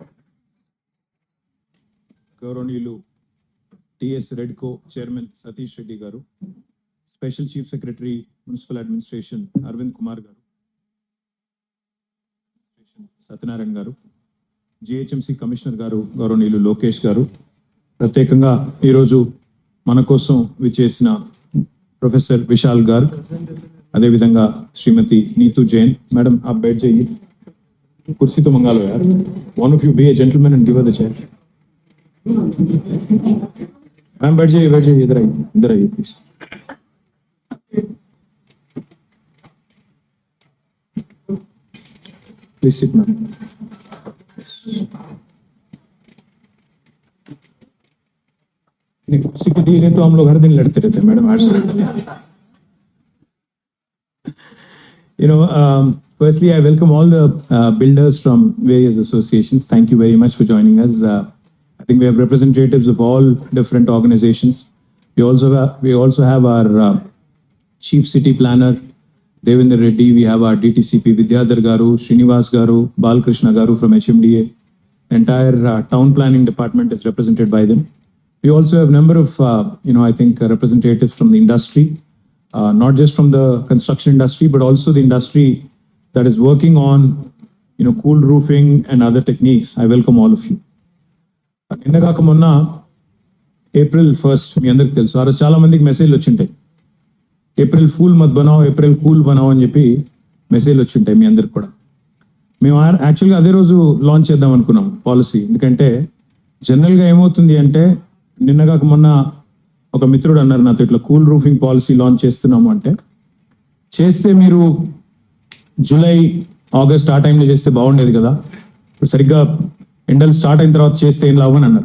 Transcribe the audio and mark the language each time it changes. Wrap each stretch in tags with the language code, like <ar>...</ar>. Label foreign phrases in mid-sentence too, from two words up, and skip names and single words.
<te>గౌరవనీయులు టిఎస్ రెడ్కో చైర్మన్ సతీష్ రెడ్డి గారు,</te> <en>Special Chief Secretary Municipal Administration</en> <te>అరవింద్ కుమార్ గారు, సత్యనారాయణ గారు, జిహెచ్ఎంసి కమిషనర్ గారు గౌరవనీయులు లోకేష్ గారు, ప్రత్యేకంగా ఈరోజు మన కోసం విచ్చేసిన ప్రొఫెసర్ విశాల్ గార్గ్, అదే విధంగా</te> <hi>श्रीमती नीतू जैन मैडम आप बैठ जाइए, कुर्सी तो मंगा लो यार.</hi> <en>One of you be a gentleman and give her the chair.</en> <hi>मैम बैठ जाइए इधर आइए प्लीज. प्लीज सिट मैम. कुर्सी के लिए तो हम लोग हर दिन लड़ते रहते हैं मैडम.</hi> <en>Firstly, I welcome all the builders from various associations. Thank you very much for joining us. I think we have representatives of all different organizations. We also have our Chief City Planner, Devendra Reddy. We have our DTCP, Vidyadhar Garu, Srinivas Garu, Balkrishna Garu from HMDA. The entire town planning department is represented by them. We also have a number of, I think representatives from the industry, not just from the construction industry, but also the industry that is working on, cool roofing and other techniques. I welcome all of you.</en> <te>నిన్న కాక మొన్న April 1st మీ అందరికి తెలుసు. ఆ రోజు చాలా మందికి మెసేజ్లు వచ్చింటాయి.</te> <hi>एप्रिल फूल मत बनाओ, एप्रिल कूल बनाओ</hi> <te>అని చెప్పి మెసేజ్లు వచ్చింటాయి మీ అందరికి కూడా. మేము యాక్చువల్గా అదే రోజు లాంచ్ చేద్దాం అనుకున్నాం పాలసీ. ఎందుకంటే జనరల్గా ఏమవుతుంది అంటే నిన్న కాక మొన్న ఒక మిత్రుడు అన్నారు నాతో, ఇట్లా</te> <en>cool roofing policy</en> <te>లాంచ్ చేస్తున్నాము అంటే, చేస్తే మీరు జూలై ఆగస్ట్ ఆ టైంలో చేస్తే బాగుండేది కదా, ఇప్పుడు సరిగ్గా ఎండలు స్టార్ట్ అయిన తర్వాత చేస్తే ఏం లాభం అని అన్నారు.</te>